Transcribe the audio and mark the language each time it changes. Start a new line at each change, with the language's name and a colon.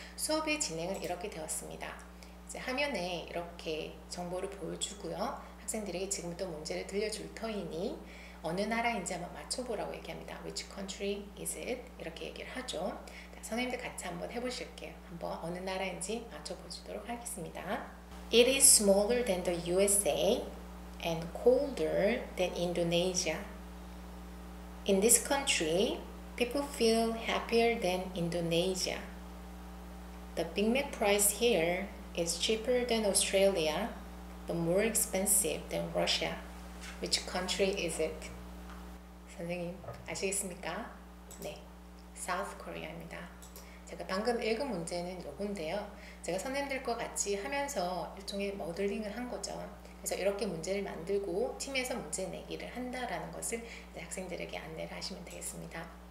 Korean: 수업의 진행은 이렇게 되었습니다. 이제 화면에 이렇게 정보를 보여주고요. 학생들에게 지금부터 문제를 들려줄 터이니 어느 나라인지 한번 맞춰보라고 얘기합니다.
English: Which country is it?
Korean: 이렇게 얘기를 하죠. 선생님들 같이 한번 해보실게요. 한번 어느 나라인지 맞춰보도록 하겠습니다.
English: It is smaller than the USA and colder than Indonesia. In this country, people feel happier than Indonesia. The Big Mac price here is cheaper than Australia, but more expensive than Russia. Which country is it?
Korean: 선생님 아시겠습니까? 네, South Korea입니다. 제가 방금 읽은 문제는 요건데요. 제가 선생님들과 같이 하면서 일종의 모델링을 한 거죠. 그래서 이렇게 문제를 만들고 팀에서 문제 내기를 한다라는 것을 학생들에게 안내를 하시면 되겠습니다.